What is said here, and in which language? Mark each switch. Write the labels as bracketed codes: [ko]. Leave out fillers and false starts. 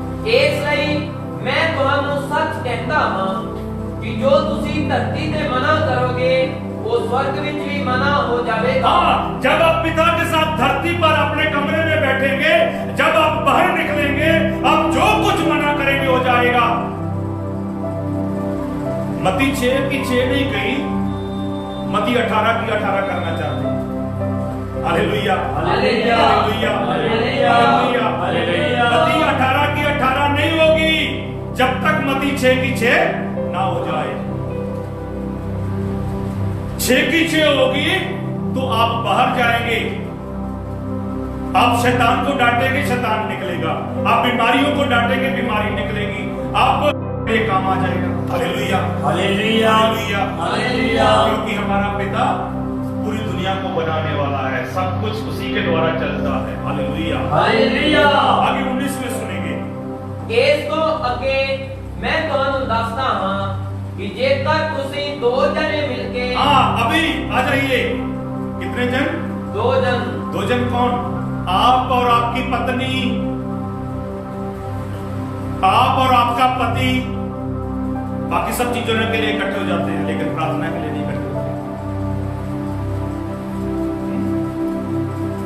[pa] ਇਸ ਲਈ ਮੈਂ ਤੁਹਾਨੂੰ ਸੱਚ ਕਹਿੰਦਾ ਹਾਂ ਕਿ ਜੋ ਤੁਸੀਂ ਧਰਤੀ ਤੇ ਮਨਾ ਕਰੋਗੇ [hi] वो स्वर्ग में भी मना हो जाएगा। हाँ, जब आप पिता के साथ धरती पर अपने कमरे में बैठेंगे, जब आप बाहर निकलेंगे, आप जो कुछ मना करेंगे हो जाएगा। मत्ती 6:6 नहीं कही, मत्ती 18:18 करना चाहते हैं। Hallelujah hallelujah hallelujah hallelujah hallelujah. मत्ती 18:18 नहीं होगी जब तक मत्ती 6:6 ना हो जाए। 6:6 होगी तो आप बाहर जाएंगे, आप शैतान को डांटेंगे, शैतान निकलेगा। आप बीमारियों को डांटेंगे, बीमारी निकलेगी। आपको एक काम आ जाएगा। Hallelujah hallelujah hallelujah hallelujah. क्योंकि हमारा पिता पूरी दुनिया को बनाने वाला है, सब कुछ उसी के द्वारा चलता है। Hallelujah hallelujah. आगे 19 में सुनेंगे। [pa] ਇਸ ਤੋਂ ਅੱਗੇ ਮੈਂ ਤੁਹਾਨੂੰ ਦੱਸਦਾ ਹਾਂ ਕਿ ਜੇਕਰ ਤੁਸੀਂ ਦੋ ਜਣੇ ਮਿਲ ਕੇ [hi] हाँ अभी आ जाइए। कितने जन? दो जन कौन? आप और आपकी पत्नी, आप और आपका पति, बाकी सब चीजों के लिए इकट्ठे हो जाते हैं, लेकिन प्रार्थना के लिए नहीं इकट्ठे होते।